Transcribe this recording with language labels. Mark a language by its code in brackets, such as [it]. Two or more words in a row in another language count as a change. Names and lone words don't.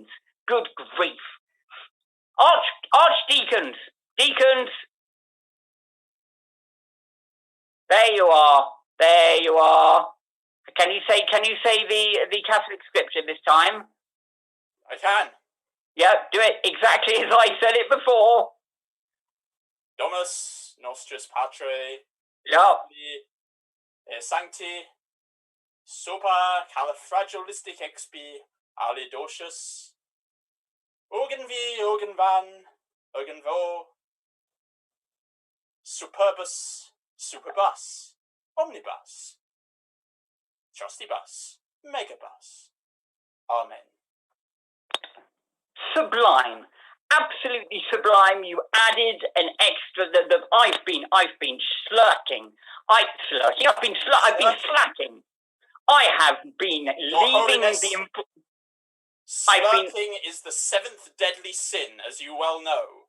[en] Good grief. Archdeacons. Deacons. There you are. There you are. Can you say the Catholic scripture this time? I can. Yep, do it exactly as I said it before. [la] Domus nostris patre. [en] Yep. Sancti. Sopa califragilistic expi. Alidocious. Organ vi, organ van. Organ vo. Superbus. Superbus. Omnibus. Trustibus. Megabus. Amen. Sublime. Absolutely sublime. You added an extra. I've been slurking. I've been slacking. I have been leaving the. Slurking is the 7th deadly sin, as you well know.